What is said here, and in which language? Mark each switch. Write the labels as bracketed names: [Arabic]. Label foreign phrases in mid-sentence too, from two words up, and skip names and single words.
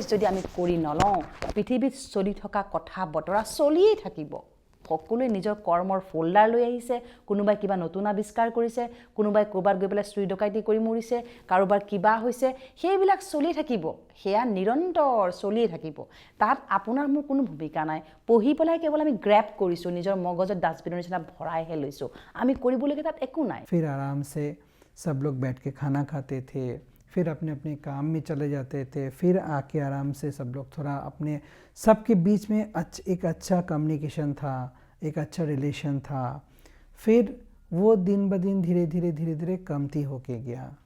[Assamese] যদি আমি কৰি নলওঁ পৃথিৱীত চলি থকা কথা বতৰা চলিয়ে থাকিব সকলোৱে নিজৰ কৰ্মৰ ফোল্ডাৰ লৈ আহিছে কোনোবাই কিবা নতুন আৱিষ্কাৰ কৰিছে কোনোবাই ক'ৰবাত গৈ পেলাই চুৰি ডকাইতি কৰি মৰিছে কাৰোবাৰ কিবা হৈছে সেইবিলাক চলি থাকিব হেয়া নিৰন্তৰ চলি থাকিব তাত আপোনাৰ মোৰ কোনো ভূমিকা নাই পঢ়ি পেলাই কেৱল আমি গ্ৰেব কৰিছো নিজৰ মগজত ডাষ্টবিনৰ নিচিনা ভৰাইহে লৈছো আমি কৰিবলগীয়া তাত একো নাই [Hindi] फिर आराम से सब लोग बैठ के खाना खाते थे फिर अपने अपने काम में चले जाते थे फिर आके आराम से सब लोग थोड़ा अपने सबके बीच में एक अच्छा कम्युनिकेशन था एक अच्छा रिलेशन था फिर वो दिन ब दिन धीरे धीरे कमती होके गया